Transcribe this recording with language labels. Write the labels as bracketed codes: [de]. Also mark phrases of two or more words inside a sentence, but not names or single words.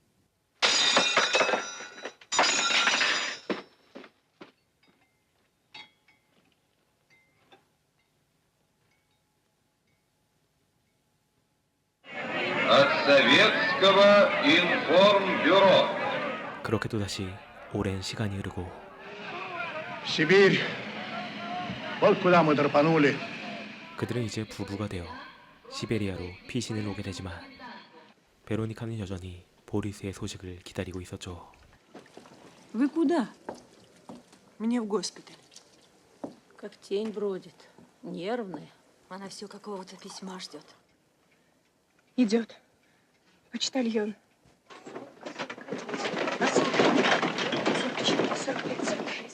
[ru] От Советского информбюро. [ko] 그렇게 또다시 오랜 시간이 흐르고 [ru] Сибирь. Вот куда мы драпанули. [ko] 그들은 이제 부부가 되어 시베리아로 피신을 오게 되지만 베로니카는 여전히 보리스의 소식을 기다리고 있었죠. [ru] Вы куда? Мне в госпиталь. Как тень бродит. Нервная. Она все какого-то письма ждет. Идет. Почтальон. 44, 45, 46.